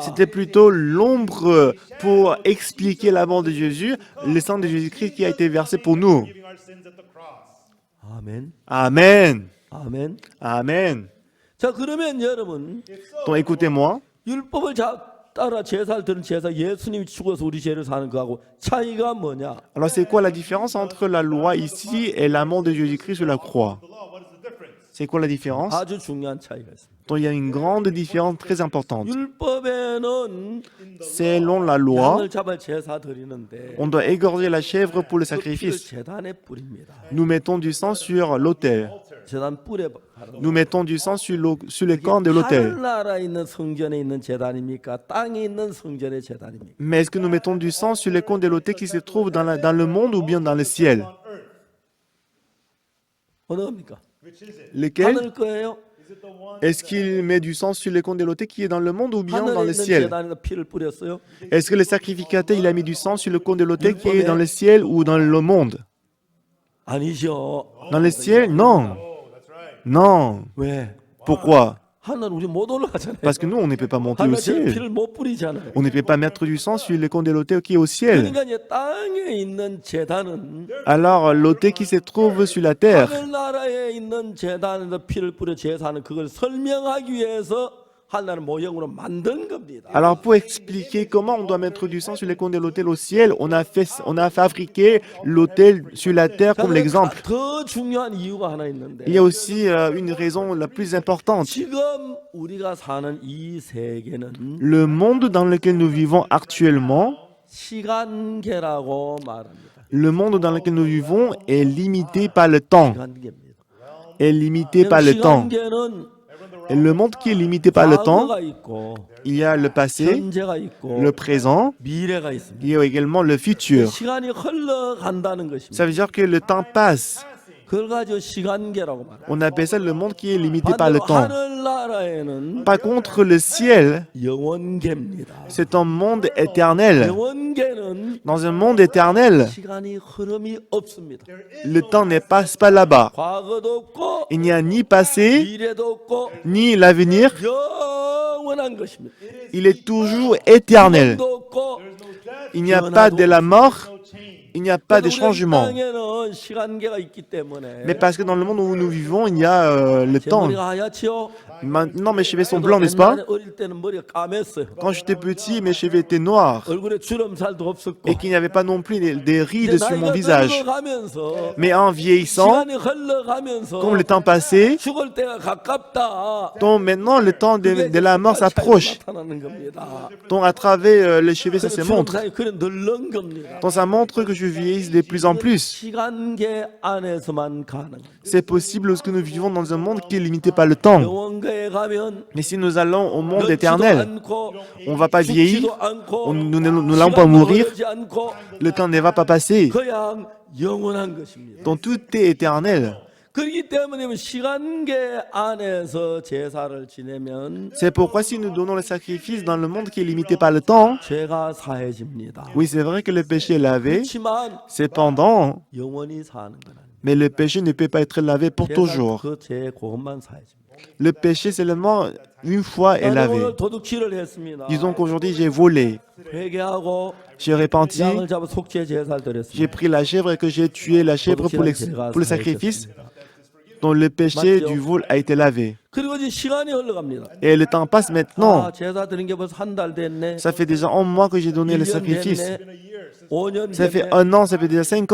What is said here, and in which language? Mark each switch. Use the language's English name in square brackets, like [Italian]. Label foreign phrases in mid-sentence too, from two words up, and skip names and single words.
[French] C'était plutôt l'ombre pour expliquer la mort de Jésus, le sang de Jésus-Christ qui a été versé pour nous. [English] Giving our sins at the cross. [Korean] 아멘. [French] Amen. [Korean] 아멘. [French] Amen. [Korean] 자, 그러면 여러분 [French] Donc écoutez-moi, [Korean] 율법을 따라 제사를 드는 제사 예수님이 죽어서 우리 죄를 사는 거하고 차이가 뭐냐? [French] alors c'est quoi la différence entre la loi ici et la mort de Jésus-Christ sur la croix? [English] The law, what is the difference? [French] C'est quoi la différence? [Korean] 아주 중요한 차이가 있습니다. [French] Donc il y a une grande différence très importante. [Korean] 율법에는 [French] Selon la loi, [Korean] 양을 잡아 제사 드리는데 [French] on doit égorger la chèvre pour le [Korean] 그 피를 [French] sacrifice. [Korean] 제단에 뿌립니다. [French] Nous mettons du sang sur l'autel. [Korean] 제단 뿔에 바르고. [French] Nous mettons du sang sur les cornes de l'autel. [Korean] 하늘나라에 있는 성전에 있는 제단입니까? 땅에 있는 성전의 제단입니까? [French] Mais est-ce que nous mettons du sang sur les cornes de l'autel qui se trouvent dans le monde ou bien dans le ciel? [Korean] 어느 겁니까? [English] Which is it? [French] Lequel? [Korean] 하늘 거예요? [English] Is it the one? [French] Est-ce qu'il met du sang sur les cornes de l'autel qui est dans le monde ou bien dans [Korean] 하늘에 [French] le [Korean] 있는 [French] ciel? [Korean] 제단에다 피를 뿌렸어요? [French] Est-ce que le sacrificateur il a mis du sang sur le cône de l'autel qui est dans le ciel ou dans le monde? [Korean] 아니죠. [French] Dans le ciel? Non. [English] Oh, that's right. [French] Non. [Korean] 왜? [French] Pourquoi? [Korean] 하늘 우리 못 올라가잖아요. [French] Parce que nous, on ne peut pas monter au [Korean] 하늘 [French] ciel. [Korean] 피를 못 뿌리잖아요. [French] On ne peut pas mettre du sang sur le cône de l'autel qui est au ciel. [Korean] 그러니까 이제 땅에 있는 제단은 [French] Alors, l'autel qui se trouve sur la terre, [Korean] 하늘나라에 있는 제단에서 피를 뿌려 제사하는 그걸 설명하기 위해서 하나님 모형으로 만든 겁니다. [French] alors pour expliquer comment on doit mettre du sang sur les cônes de l'autel au ciel, on a fabriqué l'autel sur la terre comme l'exemple. [Korean] 더 중요한 이유가 하나 있는데 [French] Il y a aussi une raison la plus importante. [Korean] 지금 우리가 사는 이 세계는 [French] Le monde dans lequel nous vivons actuellement, [Korean] 시간계라고 말합니다. [French] le monde dans lequel nous vivons est limité par le temps. [Korean] 시간계입니다. [French] Est limité par le temps. [Korean] 시간계는 [French] Et le monde qui est limité par le temps, [Korean] 과거가 있고 [French] il y a le passé, [Korean] 현재가 있고 [French] le présent, [Korean] 미래가 있습니다. [French] il y a également le futur. [Korean] 시간이 흘러간다는 것입니다. [French] Ça veut dire que le temps passe. [Korean] 그걸 가지고 시간계라고 말합니다. [French] On appelle ça le monde qui est limité par le [Korean] 반대로 [French] temps. [Korean] 하늘나라에는 [French] Par contre, le ciel, [Korean] 영원계입니다. [French] c'est un monde éternel. [Korean] 영원계는 [French] Dans un monde éternel, [Korean] 시간이 흐름이 없습니다. [French] le temps ne passe pas là-bas. [Korean] 과거도 없고 [French] Il n'y a ni passé, [Korean] 미래도 없고 [French] ni l'avenir. [Korean] 영원한 것입니다. [French] Il est toujours éternel. [Korean] 도 없고 [French] Il n'y a pas de la mort, il n'y a pas de [Korean] 우리 [French] changement. [Korean] 땅에는 시간계가 있기 때문에 [French] Mais parce que dans le monde où nous vivons, il y a le [Korean] 제 [French] temps. [Korean] 머리가 하얗지요. [French] Maintenant, mes cheveux sont blancs, n'est-ce pas? [Korean] 옛날에 어릴 때는 머리가 까맸어요. [French] Quand j'étais petit, mes cheveux étaient noirs [Korean] 얼굴에 주름살도 없었고 [French] et qu'il n'y avait pas non plus des [Korean] 이제 [French] rides sur mon [Korean] 나이가 [French] visage. [Korean] 늙어가면서 [French] Mais en vieillissant, [Korean] 시간이 흘러가면서 [French] comme le temps passait, [Korean] 죽을 때가 가깝다. [French] donc maintenant le temps de la mort s'approche. [Korean] 나타나는 겁니다. [French] Donc à travers les cheveux, ça se montre. [Korean] 주름살이 그래 늘는 겁니다. [French] Donc ça montre que je vieillis de plus en plus. [Korean] 시간계 안에서만 가능합니다. [French] C'est possible lorsque nous vivons dans un monde qui est limité par le temps. [Korean] 영원계에 가면 [French] Mais si nous allons au monde [Korean] 늙지도 [French] éternel, [Korean] 않고 [French] on ne va pas vieillir, [Korean] 죽지도 않고 [French] nous n'allons pas [Korean] 시간도 [French] mourir, [Korean] 흐르지 않고 [French] le temps ne va pas passer. [Korean] 그냥 영원한 것입니다. [French] Donc tout est éternel. [Korean] 그렇기 때문에 시간계 안에서 제사를 지내면 [French] C'est pourquoi si nous donnons le sacrifice dans le monde qui est limité par le temps, [Korean] 죄가 사해집니다. [French] oui, c'est vrai que le péché est lavé, [Korean] 그렇지만 [French] cependant, [Korean] 영원히 사는 건 아닙니다. [French] mais le péché ne peut pas être lavé pour toujours. [Korean] 그죄 그것만 사해집니다. [French] Le péché seulement une fois est [Korean] 나는 [French] lavé. [Korean] 오늘 도둑질을 했습니다. [French] Disons qu'aujourd'hui j'ai volé, [Korean] 회개하고 [French] j'ai repenti, [Korean] 양을 잡아 속죄 제사를 [French] j'ai [Korean] 드렸습니다. [French] pris la chèvre et que j'ai tué la chèvre pour le sacrifice, dont le péché du vol a été lavé. [Korean] 그리고 이제 시간이 흘러갑니다. [French] Et le temps passe maintenant. [Korean] 아, 제사 드린 게 벌써 한 달 됐네. [French] Ça fait déjà un mois que j'ai donné le [Korean] 1년 [French] sacrifice. [Korean] 됐네. 5년 [French] Ça fait [Korean] 됐네. [French] un an, ça fait déjà 5